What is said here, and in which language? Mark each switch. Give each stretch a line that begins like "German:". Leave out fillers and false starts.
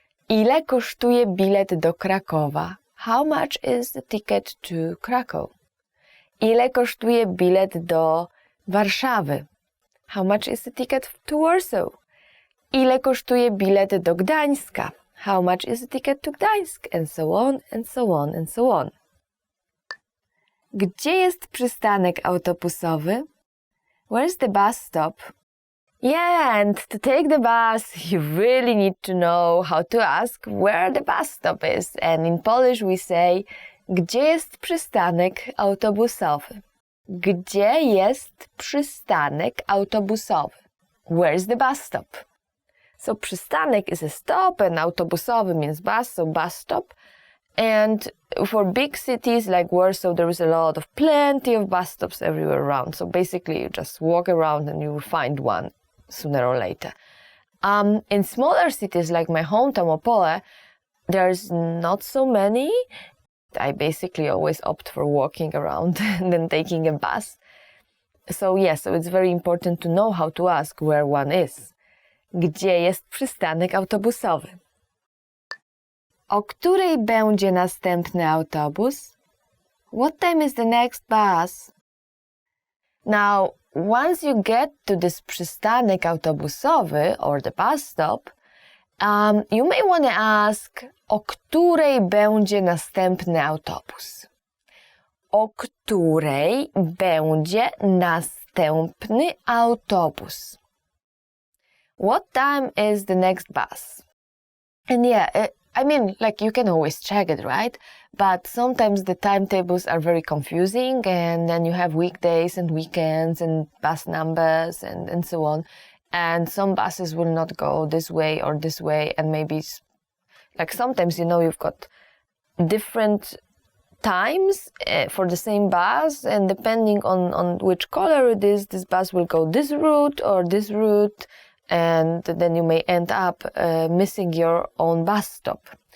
Polish: Ile kosztuje bilet do Krakowa?
English: How much is the ticket to Krakow?
Polish: Ile kosztuje bilet do Warszawy?
English: How much is the ticket to Warsaw?
Polish: Ile kosztuje bilet do Gdańska?
English: How much is the ticket to Gdańsk? And so on, and so on, and so on.
Polish: Gdzie jest przystanek autobusowy?
English: Where's the bus stop? Yeah, and to take the bus, you really need to know how to ask where the bus stop is. And in Polish we say,
Polish: gdzie jest przystanek autobusowy? Gdzie jest przystanek autobusowy?
English: Where's the bus stop? So przystanek is a stop and autobusowy means bus, so bus stop. And for big cities like Warsaw, there is plenty of bus stops everywhere around. So basically you just walk around and you will find one sooner or later. In smaller cities like my hometown Opole, there's not so many. I basically always opt for walking around than taking a bus. So so it's very important to know how to ask where one is.
Polish: Gdzie jest przystanek autobusowy? O której będzie następny autobus?
English: What time is the next bus? Now, once you get to this
Polish: przystanek autobusowy
English: or the bus stop, you may want to ask,
Polish: o której będzie następny autobus? O której będzie następny autobus?
English: What time is the next bus? And I mean, like, you can always check it, right? But sometimes the timetables are very confusing, and then you have weekdays and weekends and bus numbers and so on. And some buses will not go this way or this way, and maybe, like, sometimes, you've got different times for the same bus, and depending on which color it is, this bus will go this route or this route, and then you may end up missing your own bus stop.